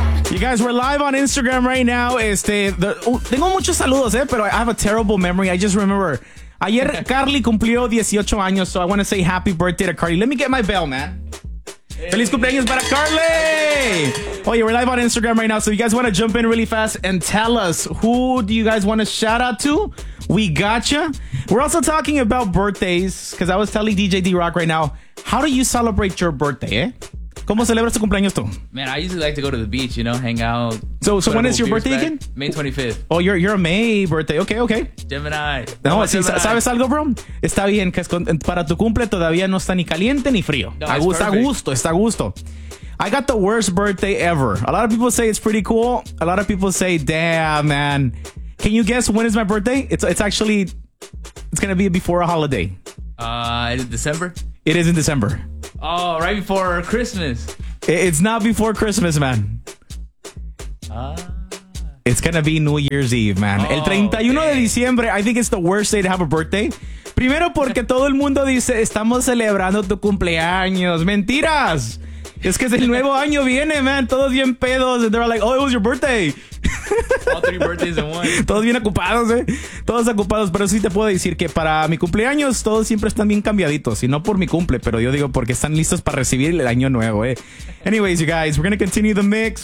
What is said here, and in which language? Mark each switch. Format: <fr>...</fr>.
<en>You guys, we're live on Instagram right now.</en> <es>Tengo muchos saludos, pero</es> <en>I have a terrible memory. I just remember.</en> <es>Ayer Carly cumplió 18 años,</es> <en>so I want to say happy birthday to Carly. Let me get my bell, man.</en> <es>Feliz cumpleaños para Carly!</es> <en>Oh, yeah, we're live on Instagram right now, so you guys want to jump in really fast and tell us who do you guys want to shout out to? We gotcha. We're also talking about birthdays, because I was telling DJ D-Rock right now, how do you celebrate your birthday, eh?</en> <es>¿Cómo celebras tu cumpleaños tú?</es> <en>Man, I usually like to go to the beach, you know, hang out. So when is your birthday again? May 25th. Oh, you're a May birthday. Okay. Gemini.</en> <es>No, no, si Gemini. ¿Sabes algo, bro? Está bien, que es para tu cumple todavía no está ni caliente ni frío. No, está a gusto, está a gusto.</es> <en>I got the worst birthday ever. A lot of people say it's pretty cool. A lot of people say, damn, man. Can you guess when is my birthday? It's going to be before a holiday. Is it December? It is in December. Oh, right before Christmas. It's not before Christmas, man. It's going to be New Year's Eve, man. Oh,</en> <es>el 31</es> <en>okay.</en> <es>de diciembre,</es> <en>I think it's the worst day to have a birthday.</en> <es>Primero porque todo el mundo dice, estamos celebrando tu cumpleaños. Mentiras. Es que es el nuevo año viene, man. Todos bien pedos.</es> <en>And they're like, oh, it was your birthday. All three birthdays in one.</en> <es>Todos bien ocupados, eh. Todos ocupados. Pero sí te puedo decir que para mi cumpleaños todos siempre están bien cambiaditos. Y no por mi cumple, pero yo digo porque están listos para recibir el año nuevo, eh.</es> <en>Anyways, you guys, we're going to continue the mix.</en>